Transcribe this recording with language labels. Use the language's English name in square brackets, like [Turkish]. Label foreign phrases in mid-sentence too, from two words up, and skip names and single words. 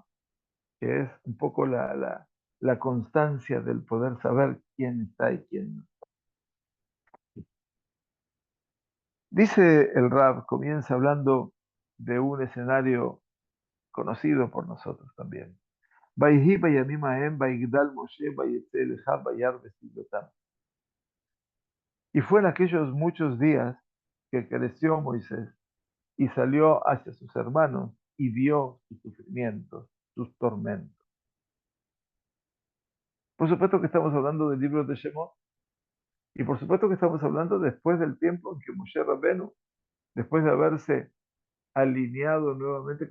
[Spanish] Que es un poco la constancia del poder saber quién está y quién no. Dice el Rab, comienza hablando de un escenario conocido por nosotros también. [Hebrew] ויהי בימים ההם ויגדל משה ויצא אל אחיו וירא בסבלותם. [Spanish] Y fue en aquellos muchos días que creció Moisés y salió hacia sus hermanos y vio sus sufrimientos, sus tormentos. Por supuesto que estamos hablando del libro de Shemot, y por supuesto que estamos hablando después del tiempo en que Moshe Rabbenu, después de haberse alineado nuevamente